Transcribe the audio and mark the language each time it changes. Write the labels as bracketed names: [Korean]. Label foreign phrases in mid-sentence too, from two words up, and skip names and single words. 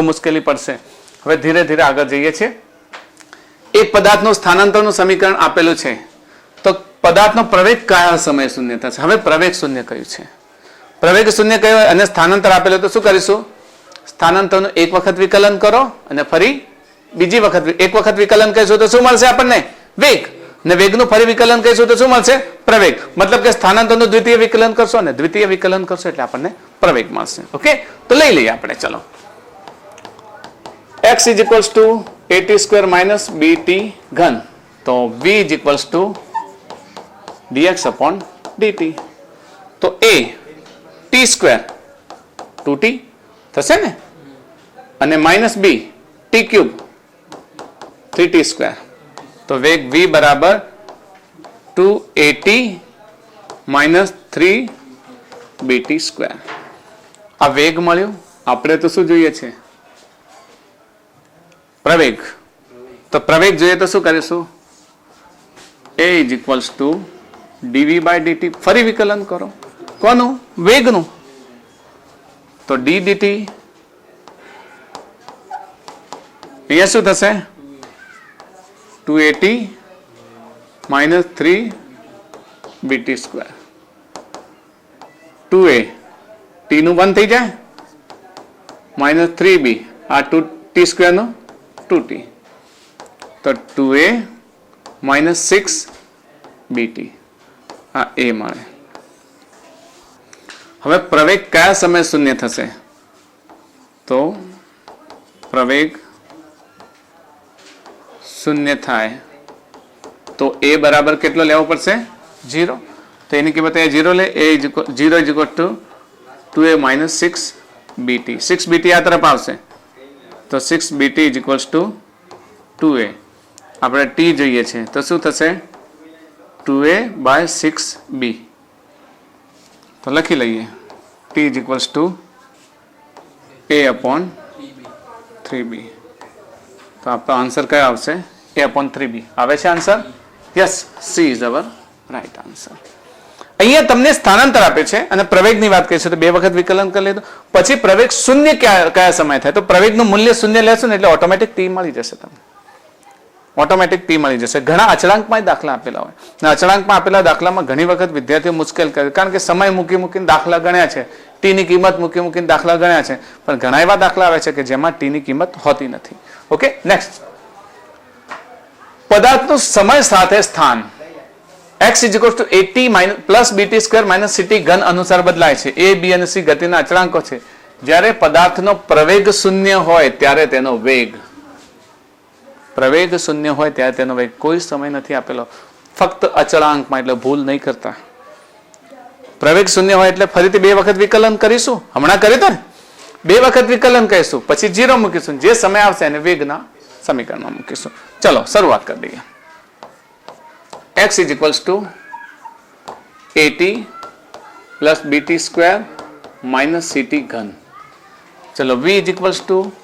[Gujarati] મુશ્કેલી પડશે હવે ધીરે ધીરે આગળ જઈએ છીએ એક પદાર્થનું સ્થાનાંતરનું સમીકરણ આપેલું છે તો પદાર્થનો પ્રવેગ કયા સમયે શૂન્ય થશે હવે પ્રવેગ શૂન્ય કયું છે પ્રવેગ શૂન્ય કયો અને સ્થાનાંતર આપેલું તો શું કરીશું સ્થાનાંતરનું એક વખત વિકલન કરો અને ફરી બીજી વખત એક વખત વિકલન કરીશું તો શું મળશે આપણને વેગ ને વેગનું ફરી વિકલન કરીશું તો શું મળશે પ્રવેગ મતલબ કે સ્થાનાંતરનું દ્વિતીય વિકલન કરશો ને દ્વિતીય વિકલન કરશો એટલે આપણને પ્રવેગ મળશે ઓકે તો લઈ લઈએ આપણે ચલો [English] x is equals to at square minus bt [Gujarati] ઘન તો [English] v is equals to dx upon dt તો a t square 2t [Gujarati] થશે ને અને [English] minus b t cube 3t square [Gujarati] તો વેગ v બરાબર [English] 2at minus 3bt square [Gujarati] આ વેગ મળ્યો આપણે તો શું જોઈએ છે પ્રવેગ તો પ્રવેગ જોઈએ તો શું કરીશું [English] a is equals to dv by dt [Gujarati] ફરી વિકલન કરો કોનું વેગનું તો d dt અહીંયા શું થશે [English] 2at minus 3bt square [Gujarati] 2a t નું 1 થઈ જાય [English] minus 3b [Gujarati] આ [English] 2t square [Gujarati] નો 2t તો [English] 2a minus 6bt [Gujarati] આ a મળે હવે પ્રવેગ કયા સમયે શૂન્ય થશે તો પ્રવેગ શૂન્ય થાય તો a બરાબર કેટલો લેવો પડશે 0 તો એની કિંમત અહીંયા 0 લે [English] a 0 is equal to 2a minus 6bt 6bt [Gujarati] આ તરફ આવશે તો [English] 6bt is equals to 2a [Gujarati] આપણે t જોઈએ છે તો શું થશે 2a by 6b તો લખી લઈએ [English] t is equals to a upon 3b [Gujarati] તો આપણો આન્સર કયો આવશે [English] a upon 3b [Gujarati] આવે છે આન્સર [English] યસ c is our right answer [Gujarati] અહીંયા તમને સ્થાનાંતર આપે છે અને પ્રવેગની વાત કરીશું તો બે વખત વિકલન કરી લીધું પછી પ્રવેગ શૂન્ય કયા સમય થાય તો પ્રવેગનું મૂલ્ય શૂન્ય લેશો ને એટલે ઓટોમેટિક t મળી જશે તમને ઓટોમેટિક t મળી જશે ઘણા અચળાંકમાં દાખલા આપેલા હોય અને અચળાંકમાં આપેલા દાખલામાં ઘણી વખત વિદ્યાર્થીઓ મુશ્કેલ કરે કારણ કે સમય મૂકી મૂકીને દાખલા ગણ્યા છે t ની કિંમત મૂકી મૂકીને દાખલા ગણ્યા છે પણ ઘણા એવા દાખલા આવે છે કે જેમાં t ની કિંમત હોતી નથી ઓકે નેક્સ્ટ પદાર્થનું સમય સાથે સ્થાન [English] x is equal to 80 plus bt square minus ct [Gujarati] ઘન અનુસાર બદલાય છે a b અને c ગતિના અચળાંકો છે જ્યારે પદાર્થનો પ્રવેગ શૂન્ય હોય ત્યારે તેનો વેગ પ્રવેગ શૂન્ય હોય ત્યારે તેનો વેગ કોઈ સમય નથી આપેલો ફક્ત અચળાંકમાં એટલે ભૂલ નહીં કરતા પ્રવેગ શૂન્ય હોય એટલે ફરીથી બે વખત વિકલન કરીશું હમણાં કર્યું તો ને બે વખત વિકલન કરીશું પછી 0 મૂકીશું જે સમય આવશે એને વેગના સમીકરણમાં મૂકીશું ચલો શરૂઆત કરી દઈએ [English] x is equals to at plus bt square minus ct [Gujarati] ઘન ચલો [English] v is equals to